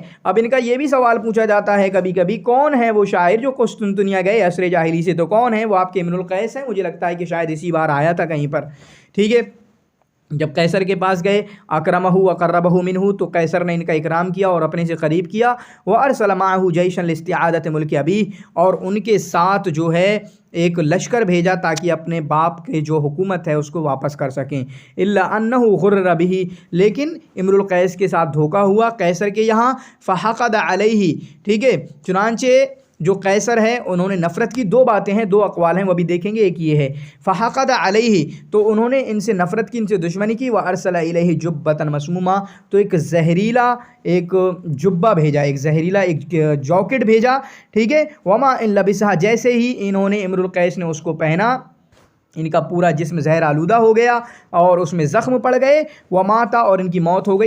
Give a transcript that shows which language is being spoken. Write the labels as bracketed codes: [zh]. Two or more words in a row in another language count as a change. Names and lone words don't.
[hi] अब इनका ये भी सवाल पूछा जाता है कभी कभी, कौन है वो शायर जो कुस्तुनतनिया गए असरे जाहिली से, तो कौन है वो, आपके इमरुल कैस हैं, मुझे लगता है कि शायद इसी बार आया था कहीं पर, ठीक है। जब कैसर के पास गए, [ar] أكرمه أقربه منه, [hi] तो कैसर ने इनका इकराम किया और अपने से करीब किया। [ar] و أرسل معه جيشا لاستعادة ملك أبي, [hi] और उनके साथ जो है एक लश्कर भेजा ताकि अपने बाप के जो हुकूमत है उसको वापस कर सकें। [ar] إلا أنه غر به, [hi] लेकिन इमरुल कैस के साथ धोखा हुआ कैसर के यहाँ, [ar] فحقد عليه, [hi] ठीक है। चुनांचे जो कैसर है उन्होंने नफ़रत की, दो बातें हैं, दो अक़वाल हैं, वो भी देखेंगे, एक ये है [ar] فحقد عليه, [hi] तो उन्होंने इनसे नफ़रत की, इनसे दुश्मनी की। [ar] و أرسل إليه جبة مسمومة, [hi] तो एक जहरीला एक जुब्बा भेजा, एक जहरीला एक जॉकेट भेजा, ठीक है। [ar] وما إن لبسها, [hi] जैसे ही इन्होंने इमरुल कैस ने उसको पहना, इनका पूरा जिस्म जहर आलूदा हो गया और उसमें ज़ख्म पड़ गए। [ar] و مات, [hi] और इनकी मौत हो गई।